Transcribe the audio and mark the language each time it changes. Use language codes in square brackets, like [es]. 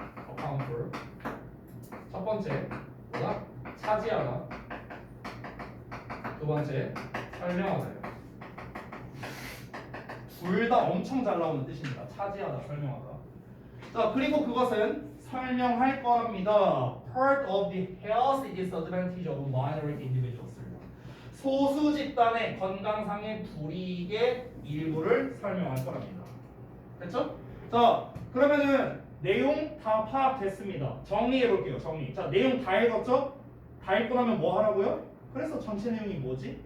[ko] account for 첫 번째 뭐다? 차지하다. 두 번째 설명하다예요. 둘 다 엄청 잘 나오는 뜻입니다. 차지하다, 설명하다. 자 그리고 그것은 설명할 거랍니다. [en] Part of the health disadvantage of minority individuals. [ko] 소수 집단의 건강상의 불이익의 일부를 설명할 거랍니다. 됐죠? 자 그러면은 내용 다 파악됐습니다. 정리해 볼게요. 정리. 자 내용 다 읽었죠? 다 읽고 나면 뭐 하라고요? 그래서 전체 내용이 뭐지?